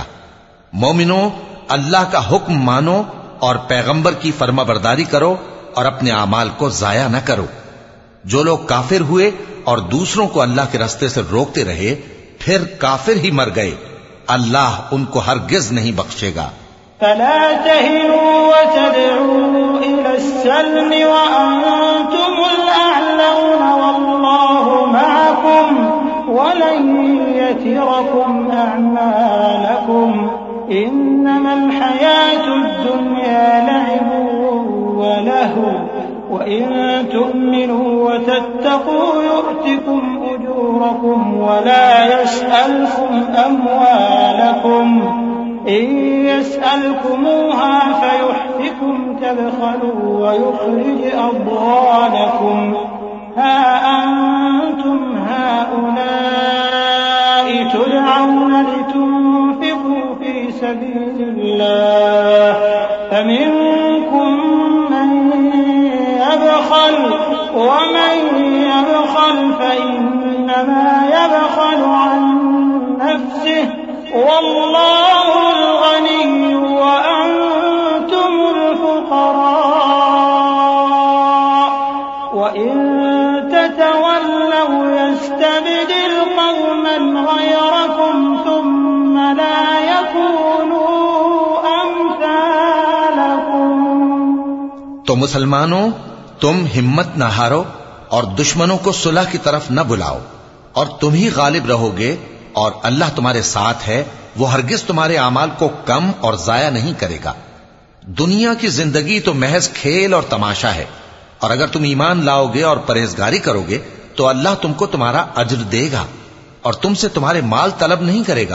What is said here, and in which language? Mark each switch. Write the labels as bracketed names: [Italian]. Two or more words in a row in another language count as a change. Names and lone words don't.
[Urdu] مومنو، اللہ کا حکم مانو اور پیغمبر کی فرمابرداری کرو اور اپنے اعمال کو ضائع نہ کرو. جو لوگ کافر ہوئے اور دوسروں کو اللہ کے راستے سے روکتے رہے پھر کافر ہی مر گئے، اللہ ان کو ہرگز نہیں بخشے گا. [Arabic] فلا تهنوا وتدعوا إلى السلم وأنتم الأعلون والله معكم ولن يتركم أعمالكم إنما الحياة الدنيا لعب ولهو وإن تؤمنوا وتتقوا يؤتكم أجوركم ولا يسألكم أموالكم إن يسألكموها فيحفكم تبخلوا ويخرج أضغانكم ها أنتم هؤلاء تدعون لتنفقوا في سبيل الله فمنكم من يبخل ومن يبخل فإنما يبخل عن نفسه والله الغني وأنتم الفقراء وإن تتولوا يستبدل قوما غيركم ثم لا يكونوا أمثالكم. [Urdu] تو مسلمانو، تم ہمت نہ ہارو اور دشمنوں کو صلح کی طرف نہ بلاؤ اور تم ہی غالب رہو گے اور اللہ تمہارے ساتھ ہے، وہ ہرگز تمہارے اعمال کو کم اور ضائع نہیں کرے گا. دنیا کی زندگی تو محض کھیل اور تماشا ہے اور اگر تم ایمان لاؤ گے اور پرہیزگاری کرو گے تو اللہ تم کو تمہارا اجر دے گا اور تم سے تمہارے مال طلب نہیں کرے گا.